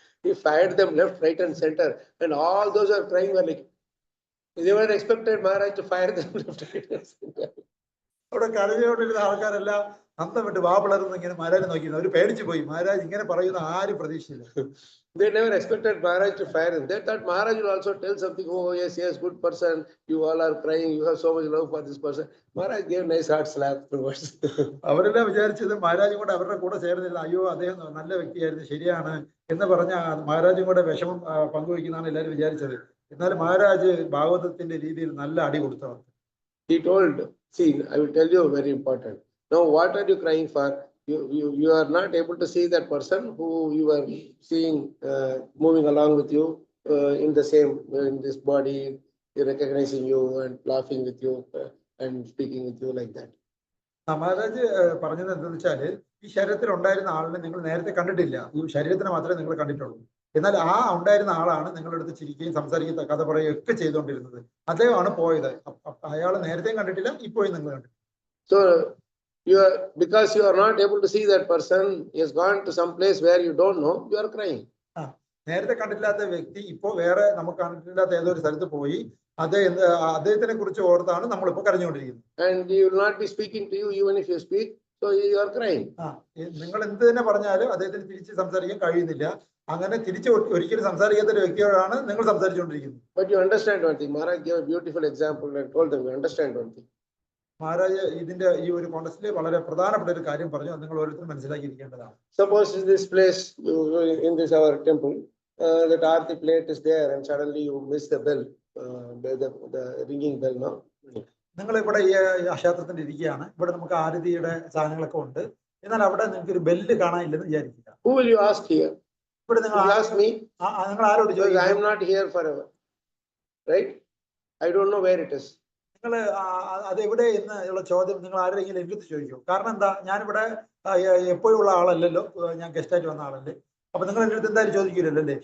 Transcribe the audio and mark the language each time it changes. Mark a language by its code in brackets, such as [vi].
[en] He fired them left, right and center, and all those who are crying were like, they were expected Maharaj to fire them left, right and center. [ml] അവിടെ കരഞ്ഞുകൊണ്ടിരുന്ന ആൾക്കാരെല്ലാം അന്തം വിട്ട് വാ പിളർന്ന് ഇങ്ങനെ മഹാരാജ് നോക്കിയിരുന്നു. അവര് പേടിച്ചു പോയി. മഹാരാജ് ഇങ്ങനെ പറയുന്ന ആരും പ്രതീക്ഷിച്ചില്ല. [en] They never expected Maharaj to fire him. They thought Maharaj will also tell something. Oh, yes, yes, good person. You all are crying. You have so much love for this person. Maharaj gave nice hard slap afterwards. [ml] അവരെല്ലാം വിചാരിച്ചത് മഹാരാജും കൂടെ അവരുടെ കൂടെ ചേർന്നില്ല. അയ്യോ അദ്ദേഹം നല്ല വ്യക്തിയായിരുന്നു, ശരിയാണ് എന്ന് പറഞ്ഞ മഹാരാജും കൂടെ വിഷമം പങ്കുവയ്ക്കുന്നതാണ് എല്ലാവരും വിചാരിച്ചത്. എന്നാൽ മഹാരാജ് ഭാഗവതത്തിന്റെ രീതിയിൽ നല്ല അടി കൊടുത്തവർ. [en] He told, see, I will tell you very important. Now, what are you crying for? You are not able to see that person who you are seeing moving along with you in the same, in this body, recognizing you and laughing with you and speaking with you like that. [ml] Maharaj പറഞ്ഞത് എന്താണെന്ന് വെച്ചാല്, ഈ ശരീരത്തിൽ ഉണ്ടായിരുന്ന ആളിനെ നിങ്ങൾ നേരത്തെ കണ്ടിട്ടില്ല. ഈ ശരീരത്തിനെ മാത്രമേ നിങ്ങൾ കണ്ടിട്ടുള്ളൂ. എന്നാൽ ആ ഉണ്ടായിരുന്ന ആളാണ് നിങ്ങളുടെ അടുത്ത് ചിരിക്കുകയും സംസാരിക്കുകയും കഥ പറയുകയും ഒക്കെ ചെയ്തുകൊണ്ടിരുന്നത്. അദ്ദേഹമാണ് പോയത്. അയാൾ നേരത്തെയും കണ്ടിട്ടില്ല, ഇപ്പോഴും നിങ്ങൾ കണ്ടിട്ടില്ല. [en] So you are, because you are not able to see that person, he has gone to some place where you don't know, you are crying. [ml] നേരത്തെ കണ്ടിട്ടില്ലാത്ത വ്യക്തി ഇപ്പോ വേറെ നമുക്ക് കണ്ടിട്ടില്ലാത്ത ഏതൊരു സ്ഥലത്ത് പോയി അദ്ദേഹത്തിനെ കുറിച്ച് ഓർത്താണ് നമ്മളിപ്പോ കരഞ്ഞുകൊണ്ടിരിക്കുന്നത്. [en] And he will not be speaking to you even if you speak, so you are crying. [ml] നിങ്ങൾ എന്ത് തന്നെ പറഞ്ഞാലും അദ്ദേഹത്തിന് തിരിച്ച് സംസാരിക്കാൻ കഴിയുന്നില്ല. അങ്ങനെ തിരിച്ച് ഒരിക്കലും സംസാരിക്കാത്ത ഒരു വ്യക്തിയോടാണ് നിങ്ങൾ സംസാരിച്ചുകൊണ്ടിരിക്കുന്നത്. [en] But you understand one thing, Maharaj gave a beautiful example and told them, you understand one thing. [ml] Maharaj ഇതിന്റെ ഈ ഒരു കോണ്ടസ്റ്റിൽ വളരെ പ്രധാനപ്പെട്ട ഒരു കാര്യം പറഞ്ഞു, അത് നിങ്ങൾ ഓരോരുത്തരും മനസ്സിലാക്കിയിരിക്കേണ്ടതാണ്. [en] Suppose in this place, in this our temple, that Aarti plate is there and suddenly you miss the bell, the ringing bell now. [ml] നിങ്ങൾ ഇവിടെ ഈ ക്ഷേത്രത്തിൽ ഇരിക്കുകയാണ്, ഇവിടെ നമുക്ക് ആരതിയുടെ സാധനങ്ങളൊക്കെ ഉണ്ട്, എന്നാൽ അവിടെ നിങ്ങൾക്ക് ഒരു ബെല്ല് കാണാനില്ലെന്ന് വിചാരിക്കുക. [en] Who will you ask here? [ml] ഇവിടെ നിങ്ങൾ [en] ask me? [ml] നിങ്ങൾ ആരോട് ചോദിക്കും? [en] I am not here forever, right? I don't know where it is. [ml] നിങ്ങൾ അത് എവിടെ എന്നുള്ള ചോദ്യം നിങ്ങൾ ആരെങ്കിലും എടുത്ത് ചോദിക്കും. കാരണം എന്താ, ഞാനിവിടെ എപ്പോഴും ഉള്ള ആളല്ലല്ലോ, ഞാൻ ഗസ്റ്റ് ആയിട്ട് വന്ന ആളല്ലേ. അപ്പൊ നിങ്ങൾ എന്റെ അടുത്ത് എന്തായാലും ചോദിക്കില്ലല്ലോ, അല്ലേ?